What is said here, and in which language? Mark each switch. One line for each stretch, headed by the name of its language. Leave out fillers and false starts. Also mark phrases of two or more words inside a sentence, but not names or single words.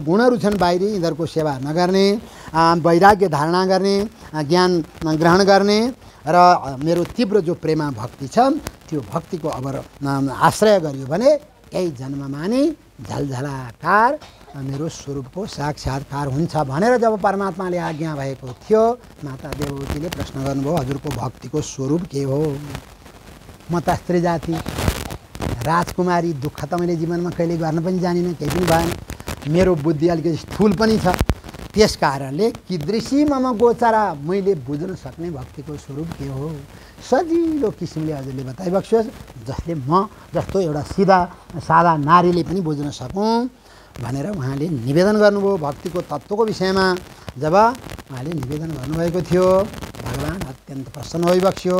Nepali: गुणहरू छन् बाहिरी, यिनीहरूको सेवा नगर्ने, वैराग्य धारणा गर्ने, ज्ञान ग्रहण गर्ने र मेरो तीव्र जो प्रेमा भक्ति छ त्यो भक्तिको अब आश्रय गरियो भने यही जन्ममा नै झलझलाकार मेरो स्वरूपको साक्षात्कार हुन्छ भनेर जब परमात्माले आज्ञा भएको थियो, माता देवहूतिले प्रश्न गर्नुभयो, हजुरको भक्तिको स्वरूप के हो? म त स्त्री जाति राजकुमारी, दुःख त मैले जीवनमा कहिले गर्न पनि जानिनँ, केही पनि भएन, मेरो बुद्धि अलिकति स्थूल पनि छ। त्यस कारणले
Sanskrit: कीदृशी मम गोचरा,
Nepali: मैले बुझ्न सक्ने भक्तिको स्वरूप के हो? सजिलो किसिमले हजुरले बताइबक्सियोस्, जसले म जस्तो एउटा सादा नारीले पनि बुझ्न सकौँ भनेर उहाँले निवेदन गर्नुभयो। भक्तिको तत्त्वको विषयमा जब उहाँले निवेदन गर्नुभएको थियो, भगवान अत्यन्त प्रसन्न भइबक्सियो।